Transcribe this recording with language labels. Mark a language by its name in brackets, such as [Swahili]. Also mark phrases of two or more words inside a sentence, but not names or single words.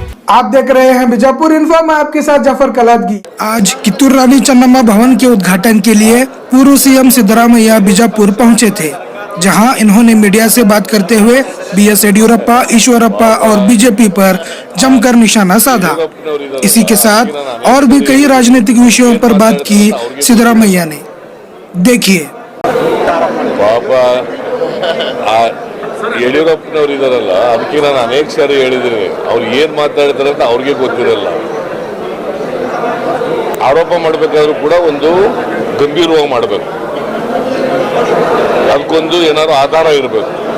[Hindi] आप देख रहे हैं बीजापुर इन्फो। मैं आपके साथ जाफर कलादगी। आज कित्तूर रानी चन्नम्मा भवन के उद्घाटन के लिए पूर्व सीएम सिद्धरामैया बीजापुर पहुंचे थे, जहां इन्होंने मीडिया से बात करते हुए बीएस येडियुरप्पा, ईश्वरप्पा और बीजेपी पर जमकर निशाना साधा। इसी के साथ और भी कई राजनीतिक विषयों पर बात की सिद्धरामैया ने। देखिए। [Kannada] ಯಡಿಯೂರಪ್ಪನವರು ಇದಾರಲ್ಲ, ಅದಕ್ಕೆ ನಾನು ಅನೇಕ ಸಾರಿ ಹೇಳಿದ್ದೀನಿ, ಅವ್ರು ಏನು ಮಾತಾಡ್ತಾರೆ ಅಂತ ಅವ್ರಿಗೆ ಗೊತ್ತಿರಲ್ಲ. ಆರೋಪ ಮಾಡಬೇಕಾದ್ರೂ ಕೂಡ ಒಂದು ಗಂಭೀರವಾಗಿ ಮಾಡಬೇಕು, ಅದಕ್ಕೊಂದು ಏನಾದ್ರು ಆಧಾರ ಇರಬೇಕು.